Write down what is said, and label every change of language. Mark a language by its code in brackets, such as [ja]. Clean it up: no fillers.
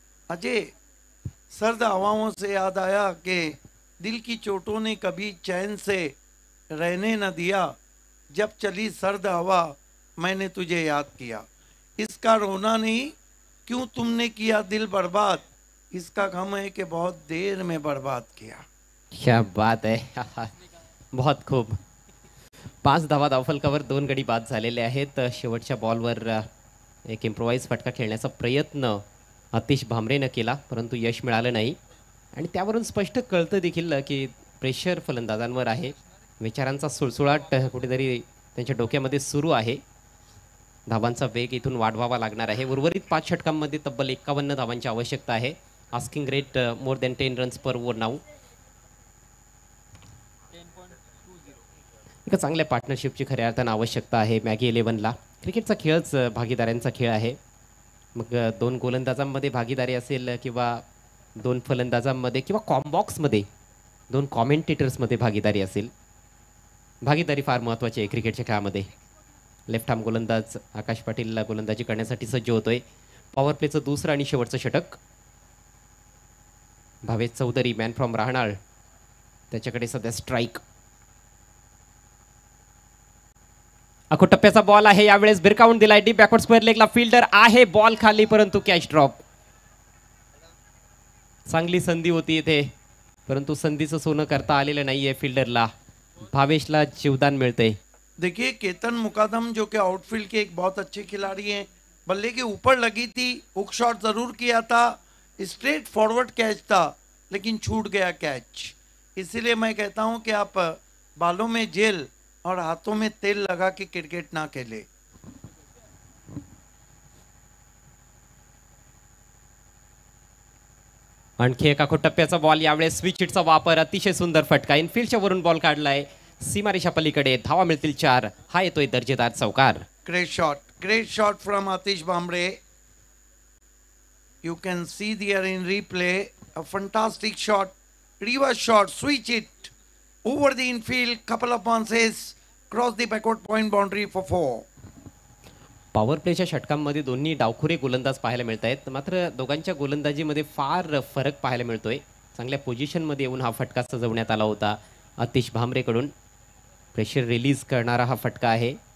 [hi] अजय, सर्द हवाओं से याद आया कि दिल की चोटों ने कभी चैन से रहने न दिया, जब चली सर्द हवा मैंने तुझे याद किया। इसका रोना नहीं, क्यों तुमने किया दिल बर्बाद, इसका गम है कि बहुत देर में बर्बाद किया। क्या बात [mr] आहे [hi] बहुत खूप। [mr] 5 धावा धावफलकावर 2 गडी बाद झालेले आहेत। शेवटच्या बॉलवर एक इम्प्रोवाइज फटका खेळण्याचा प्रयत्न आतिश भामरेनं केला, परंतु यश मिळालं नाही। आणि त्यावरून स्पष्ट कळतं देखील की प्रेशर फलंदाजांवर आहे। विचारांचा सुळसुळाट कुठेतरी त्यांच्या डोक्यामध्ये सुरू आहे। धावांचा वेग इथून वाढवावा लागणार आहे। उर्वरित 5 षटकांमध्ये तब्बल 51 धावांची आवश्यकता आहे। [en] Asking rate more than 10 runs per over now. [mr] एका चांगल्या पार्टनरशिपची खऱ्या अर्थानं आवश्यकता आहे मॅगी 11ला। क्रिकेटचा खेळच भागीदाऱ्यांचा खेळ आहे। मग 2 गोलंदाजांमध्ये भागीदारी असेल किंवा 2 फलंदाजांमध्ये किंवा कॉम्बॉक्समध्ये 2 कॉमेंटेटर्समध्ये भागीदारी असेल, भागीदारी फार महत्त्वाची आहे क्रिकेटच्या खेळामध्ये। लेफ्ट आर्म गोलंदाज आकाश पाटील गोलंदाजी करण्यासाठी सज्ज होतोय. पॉवर प्लेचं दुसरं आणि शेवटचं षटक. भावेश चौधरी [en] man from [mr] राहणाळ, त्याच्याकडे सध्या स्ट्राईक. आखो टप्प्याचा बॉल आहे, यावेळेस भिरकावून दिलाय डीप बॅकवर्ड स्क्वेअर लेगला. फिल्डर आहे, बॉल खाली, परंतु कॅच ड्रॉप. चांगली संधी होती इथे, परंतु संधीचं सोनं करता आलेलं नाहीये फिल्डरला. भावेशला जीवदान मिळते. [hi] देखिए केतन मुकादम जो कि आउटफील्ड के एक बहुत अच्छे खिलाड़ी हैं, बल्ले के ऊपर लगी थी, हुक शॉट जरूर किया था, स्ट्रेट फॉरवर्ड कैच था लेकिन छूट गया कैच. इसीलिए मैं कहता हूं कि आप बालों में जेल और हाथों में तेल लगा के क्रिकेट ना खेले. [mr] आणखी एका टप्प्याचा बॉल, यावेळेस स्विच हिटचा वापर. अतिशय सुंदर फटका, इनफिल्डच्या वरून बॉल काढलाय सीमारेषा पलीकडे. धावा मिळतील 4. हा येतोय दर्जेदार चौकार. [en] Great shot from Atish Bhambre. You can see there in replay a fantastic shot, reverse shot, switch it over the infield, couple of bounces, cross the backward point boundary for 4. [mr] Power प्लेच्या षटकांमध्ये दोन्ही डावखुरे गोलंदाज पाहायला मिळत आहेत, मात्र दोघांच्या गोलंदाजीमध्ये फार फरक पाहायला मिळतोय. चांगल्या पोझिशनमध्ये येऊन हा फटका सजवण्यात आला होता अतिश भामरेकडून. प्रेशर रिलीज करणारा हा फटका आहे.